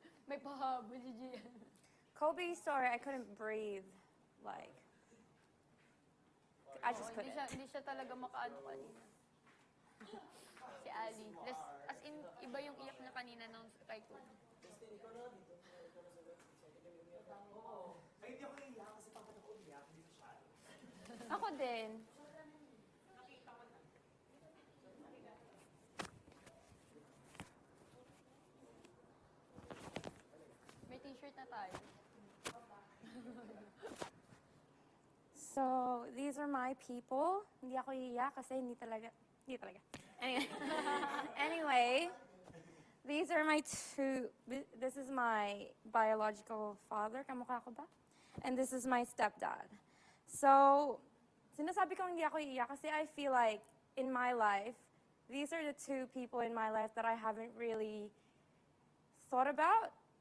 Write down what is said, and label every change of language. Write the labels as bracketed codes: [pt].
[tl] May pahabol si Gian. [en] Kobe's story, I couldn't breathe. Like, I just couldn't. [tl] Hindi siya talaga makaano kanina. Si Ali. [en] As in, [tl] iba yung iyak na kanina nung kay Kobe. Ako din. May t-shirt na tayo. [en] So, these are my people. [tl] Hindi ako iiyak kasi hindi talaga. [en] Anyway, anyway, these are my this is my biological father, [tl] kamukha ko ba? [en] And this is my stepdad. So, [tl] sinasabi ko hindi ako iiyak kasi [en] I feel like in my life, these are the two people in my life that I haven't really thought about.